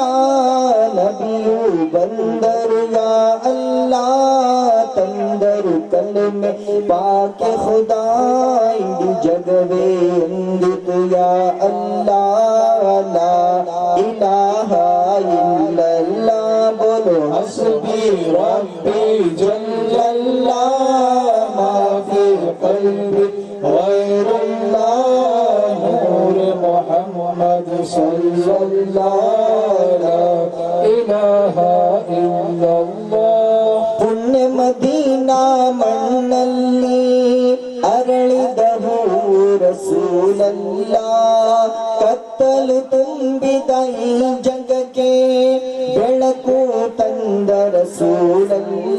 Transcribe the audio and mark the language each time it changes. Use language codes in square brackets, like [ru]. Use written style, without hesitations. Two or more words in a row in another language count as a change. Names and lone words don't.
[kn] ನಬಿಯು ಬಂದರು [ar] يا الله, [kn] ತಂದರು ಕಲಿಮೆ [ur] پاکِ خدا, [kn] ಇಡೀ ಜಗವೇ ಎಂದಿತು [ar] يا الله, لا إله إلا الله, [kn] ಬೋಲೋ [ar] حسبي ربي جل الله، ما في قلبي غير الله، نور محمد صلی اللہ لا الہ الا اللہ۔ [kn] ಪುಣ್ಯ ಮದೀನಾ ಮಣ್ಣಲ್ಲಿ ಅರಳಿದವು ರಸೂಲಲ್ಲ, ಕತ್ತಲು ತುಂಬಿದ ಈ ಜಗಕ್ಕೆ ಬೆಳಕು ತಂದ ರಸೂಲಲ್ಲ।